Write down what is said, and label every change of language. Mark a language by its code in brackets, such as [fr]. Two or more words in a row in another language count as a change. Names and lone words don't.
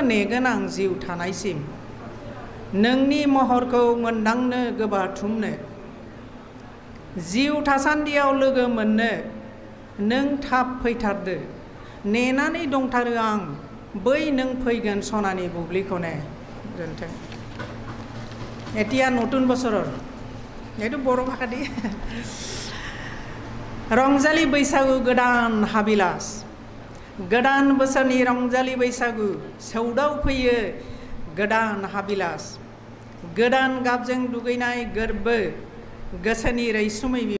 [brx] नेगोन आं जिउ थानायसिम नोंनि महरखौ मोनदांनो गोबाथुमनो जिउ थासान्दियाव लोगो मोननो नों थाब फैथारदो नेनानै दंथारो आं बै नों फैगोन सनानि बुब्लिखौनो गोजोन्थों [as] এতিয়া নতুন বছৰৰ এইটো বড়ো ভাষা দি [brx] रंजालि बैसागु गोदान हाबिलास गोदान बोसोरनि रंजालि बैसागु सौदाव फैयो गोदान हाबिलास गोदान गाबजों दुगैनाय गोरबो गोसोनि रैसुमै